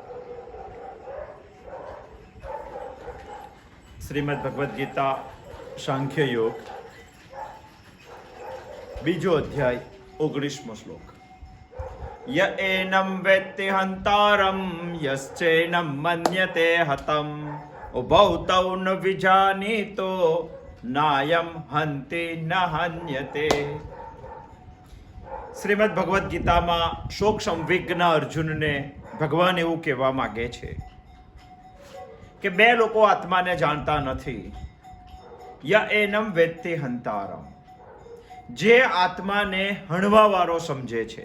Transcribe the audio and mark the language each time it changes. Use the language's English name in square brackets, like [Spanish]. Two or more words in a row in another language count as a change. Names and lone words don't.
[Gujarati] શ્રીમદ્ ભગવદ ગીતા સાંખ્ય યોગ બીજો અધ્યાય 19મો શ્લોક। [Sanskrit] य एनं वेत्ति हन्तारं यश्चैनं मन्यते हतम् उभौ तौ न विजानीतो नायं हन्ति न हन्यते। [Gujarati] શ્રીમદ ભગવદ્ ગીતામાં શોક સંવિગ્ન અર્જુનને ભગવાન એવું કહેવા માંગે છે કે બે લોકો આત્માને જાણતા નથી. [Sanskrit] य एनं वेत्ति हन्तारम्, [Gujarati] જે આત્માને હણવાવાળો સમજે છે.